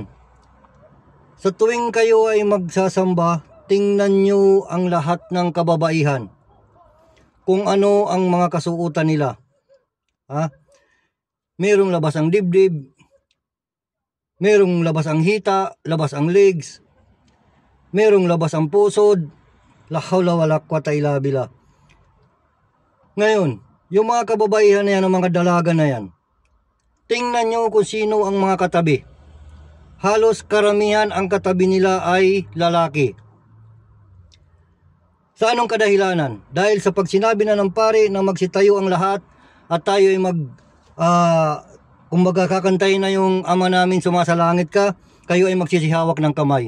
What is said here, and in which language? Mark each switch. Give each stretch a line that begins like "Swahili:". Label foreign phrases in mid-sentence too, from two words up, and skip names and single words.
Filipino: Sa tuwing kayo ay magsasamba, tingnan nyo ang lahat ng kababaihan, kung ano ang mga kasuotan nila. Merong labas ang dibdib, merong labas ang hita, labas ang legs, merong labas ang pusod,
Arabic: لا حول ولا قوة إلا بالله.
Filipino: Ngayon, yung mga kababaihan na yan, ang mga dalaga na yan, tingnan nyo kung sino ang mga katabi. Halos karamihan ang katabi nila ay lalaki. Sa anong kadahilanan? Dahil sa pagsinabi na ng pare na magsitayo ang lahat at tayo ay kumbaga kakantay na yung ama namin sumasalangit ka, kayo ay magsisihawak ng kamay.